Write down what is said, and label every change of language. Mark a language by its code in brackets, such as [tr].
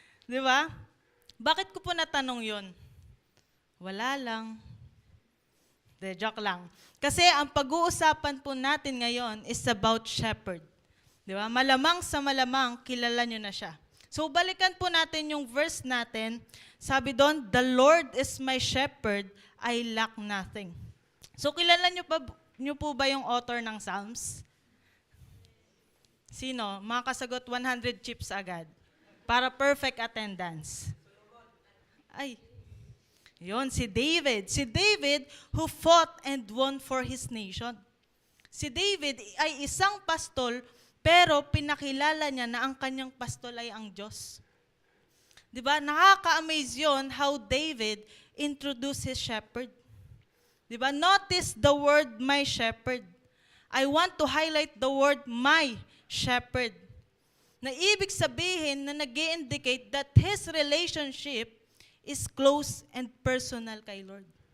[tl] Di ba? Bakit ko po natanong yun? Wala lang. De, joke lang. Kasi ang pag-uusapan po natin ngayon is about shepherd. Di ba? Malamang sa malamang, kilala nyo na siya. So, balikan po natin yung verse natin. [en] Sabi doon, the Lord is my shepherd, I lack nothing. [tl] So, kilala nyo po ba yung author ng Psalms? Sino? Mga kasagot 100 chips agad. Para perfect attendance. Ay, yun, si David. [en] Si David who fought and won for his nation. [tl] Si David ay isang pastol, pero pinakilala niya na ang kanyang pastol ay ang Diyos. Diba? Nakaka-amaze yun how David introduced his shepherd. Di ba? [en] Notice the word my shepherd. I want to highlight the word my shepherd. [tl] Na ibig sabihin na nag-i-indicate that his relationship is close and personal kay Lord.